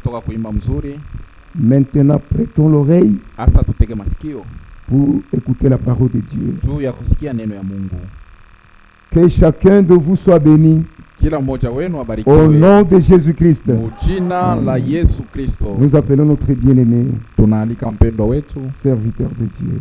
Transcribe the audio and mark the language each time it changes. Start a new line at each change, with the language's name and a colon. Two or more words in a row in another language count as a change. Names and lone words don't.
Swahili: Tumetoka kuimba mzuri.
French: Maintenant, prêtons l'oreille
Swahili: Asa tutege masikio
French: pour écouter la parole de Dieu.
Swahili: juu ya kusikia neno ya Mungu.
French: Que chacun de vous soit béni
Swahili: Kila mmoja wenu
French: au
Swahili: abarikiwe
French: nom de Jésus-Christ.
Swahili: jina la Yesu Kristo.
French: Nous appelons notre bien-aimé
Swahili: Tunaalika mpendwa wetu,
French: serviteur de Dieu.